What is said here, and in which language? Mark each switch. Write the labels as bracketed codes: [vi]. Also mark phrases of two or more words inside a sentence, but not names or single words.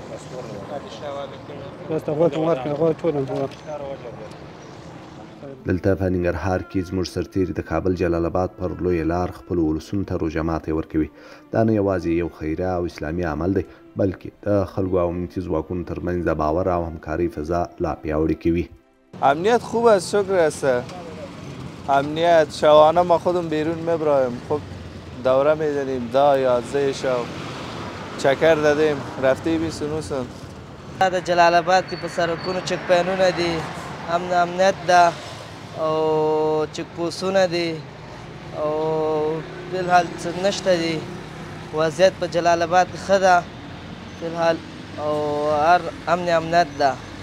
[ps] دلته په ننګرهار کې زموږ سرتیري د کابل جلال آباد پر لویه لار خپلو ولسونو ته روژه ماتی ورکوي. دا نه یوازې یو خیریه او اسلامي عمل دی بلکې د خلکو او امنیتي ځواکونو ترمنځ د باور او همکارۍ فضا لا پیاوړې کوي. [fa] امنیت خوب است، شکر است. امنیت شبانه ما خودم بیرون میبرایم، خب دوره میزنیم، دا 11 شب چکر دادیم، رفته 29 [ps] د جلال آباد کې په سړکونو چک پاینونه دي، امنیت ده او چک پوسټونه دي او فلحال څه نشته دي. وضعیت په جلال آباد کې ښه ده فلحال او هر امنیت ده.